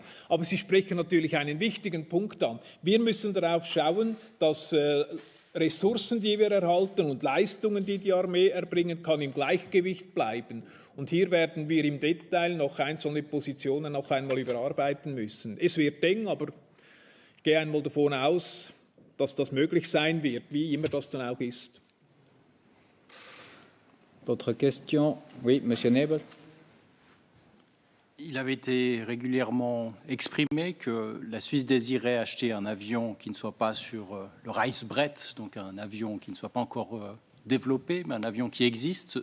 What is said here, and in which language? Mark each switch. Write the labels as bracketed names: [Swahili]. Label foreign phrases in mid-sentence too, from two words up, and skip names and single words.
[German] Aber Sie sprechen natürlich einen wichtigen Punkt an. Wir müssen darauf schauen, dass Ressourcen, die wir erhalten und Leistungen, die die Armee erbringen kann, im Gleichgewicht bleiben. Und hier werden wir im Detail noch einzelne Positionen noch einmal überarbeiten müssen. Es wird eng, aber ich gehe einmal davon aus, dass das möglich sein wird, wie immer das dann auch ist. [French] D'autres questions? Oui, Monsieur Nebel. Il avait été régulièrement exprimé que la Suisse désirait acheter un avion qui ne soit pas sur le Reichsbrett, donc un avion qui ne soit pas encore développé, mais un avion qui existe.